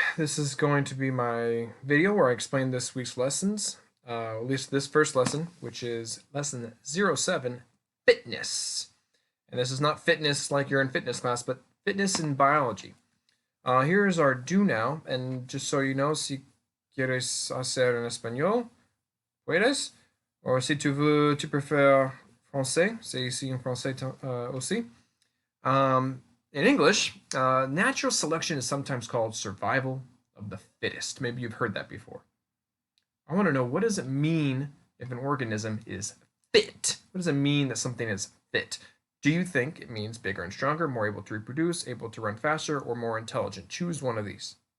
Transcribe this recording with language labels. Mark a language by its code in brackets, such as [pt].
[en] This is going to be my video where I explain this week's lessons, at least this first lesson, which is lesson 07, fitness. And this is not fitness like you're in fitness class, but fitness in biology. Here's our do now, and just so you know, [es] si quieres hacer en español, puedes, [en] or [fr] si tu veux, tu préfères français, c'est ici en français aussi. [en] In English, natural selection is sometimes called survival of the fittest. Maybe you've heard that before. I want to know, what does it mean if an organism is fit? What does it mean that something is fit? Do you think it means bigger and stronger, more able to reproduce, able to run faster, or more intelligent? Choose one of these.